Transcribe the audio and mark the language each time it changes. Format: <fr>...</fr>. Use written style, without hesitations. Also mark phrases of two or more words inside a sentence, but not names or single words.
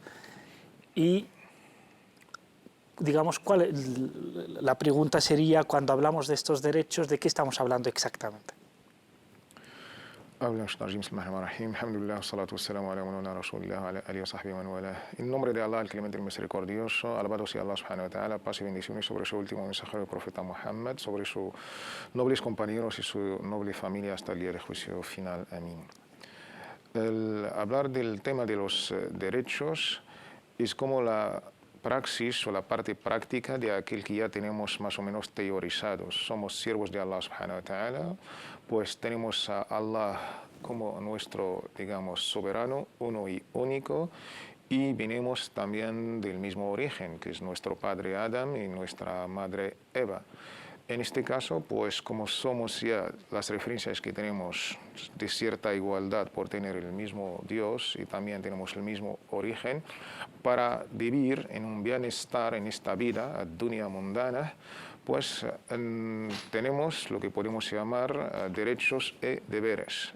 <es>Y digamos, la pregunta sería, cuando hablamos de estos derechos, ¿de qué estamos hablando exactamente? En nombre de Allah, el clemente y misericordioso, alabado sea</es> <ar>الله سبحانه وتعالى,</ar> <es>paz y bendiciones sobre su último mensajero, el profeta Muhammad, sobre sus nobles compañeros y su noble familia hasta el día de juicio final. Amén. Hablar del tema de los derechos es como la praxis o la parte práctica de aquel que ya tenemos más o menos teorizados. Somos siervos de</es> <ar>الله سبحانه وتعالى,</ar> <es>pues tenemos a Allah como nuestro, digamos, soberano, uno y único, y venimos también del mismo origen, que es nuestro padre Adam y nuestra madre Eva. En este caso, pues como somos ya las referencias que tenemos de cierta igualdad por tener el mismo Dios y también tenemos el mismo origen, para vivir en un bienestar en esta vida, dunya mundana, pues tenemos lo que podemos llamar derechos y deberes.</es>